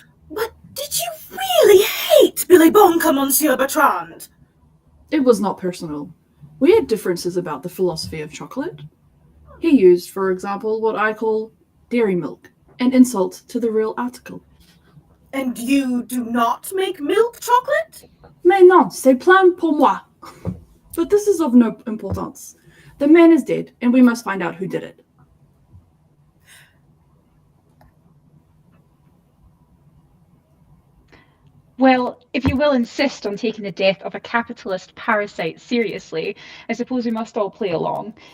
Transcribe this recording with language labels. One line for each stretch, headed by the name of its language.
English: But did you really hate Billy Bonka, Monsieur Bertrand? It was not personal. We had differences about the philosophy of chocolate. He used, for example, what I call dairy milk, an insult to the real article. And you do not make milk chocolate?
French: Mais non, c'est plein pour moi.
English: But this is of no importance. The man is dead, and we must find out who did it. Well, if you will insist on taking the death of a capitalist parasite seriously, I suppose we must all play along.